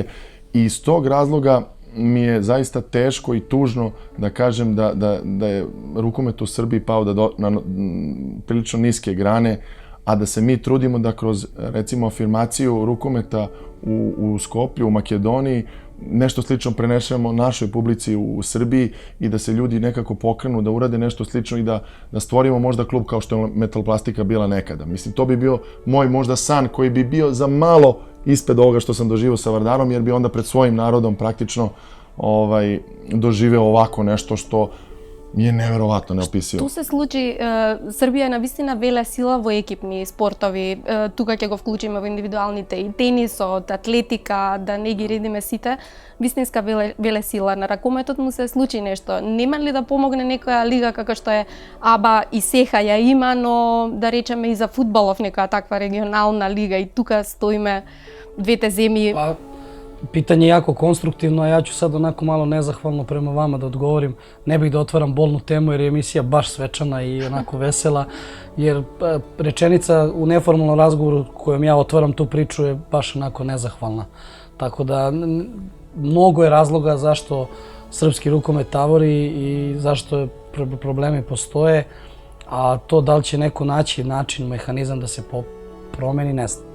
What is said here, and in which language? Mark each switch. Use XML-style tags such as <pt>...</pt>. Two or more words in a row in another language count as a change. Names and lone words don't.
<sr>I iz tog razloga mi je zaista teško i tužno da kažem da je rukomet u Srbiji pao na prilično niske grane, a da se mi trudimo da kroz, recimo, afirmaciju rukometa u Skoplju, u Makedoniji, nešto slično prenešemo našoj publici u Srbiji i da se ljudi nekako pokrenu, da urade nešto slično i da stvorimo možda klub kao što je Metaloplastika bila nekada. Mislim, to bi bio moj možda san koji bi bio za malo ispred ovoga što sam doživio sa Vardarom, jer bi onda pred svojim narodom praktično doživeo ovako nešto što je neverovatno neopisivo.</sr> <mk>Ту се случи, Србија е навистина веле сила во екипни спортови. Тука ќе го вклучиме во индивидуалните и тенисот, атлетика, да не ги редиме сите. Вистинска веле сила. На ракометот му се случи нешто. Нема ли да помогне некоја лига како што е АБА и сеха ја има, но да речеме и за фудбалов некоја таква регионална лига и тука стоиме двете земји.</mk> <sr>Pitanje je jako konstruktivno, a ja ću sad onako malo nezahvalno prema vama da odgovorim. Ne bih da otvaram bolnu temu jer je emisija baš svečana i onako vesela, jer rečenica u neformalnom razgovoru kojom ja otvaram tu priču je baš onako nezahvalna. Tako da mnogo je razloga zašto srpski rukomet tavori i zašto problemi postoje, a to da li će neko naći način, mehanizam da se promeni, ne znam.</sr>